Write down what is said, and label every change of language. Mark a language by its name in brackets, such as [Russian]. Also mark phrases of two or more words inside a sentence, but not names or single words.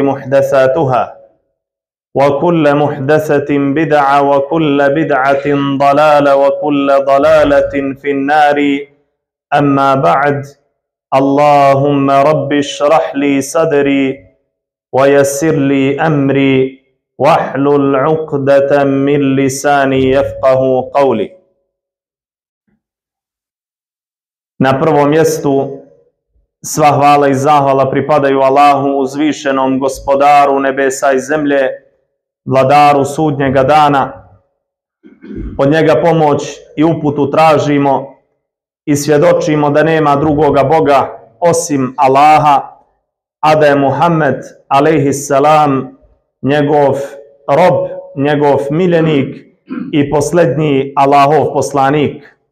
[Arabic] محدثاتها وكل محدثة بدعة وكل بدعة ضلالة وكل ضلالة في النار أما بعد اللهم رب اشرح لي صدري ويسر لي أمري واحلل عقدة من لساني يفقه قولي. [Bosnian] Na prvom mjestu sva hvala i zahvala pripadaju Allahu, uzvišenom gospodaru nebesa i zemlje, vladaru sudnjega dana. Od njega pomoć i uputu tražimo i svjedočimo da nema drugoga Boga osim Allaha, a da je Muhammed alejhisselam njegov rob, njegov miljenik i posljednji Allahov poslanik.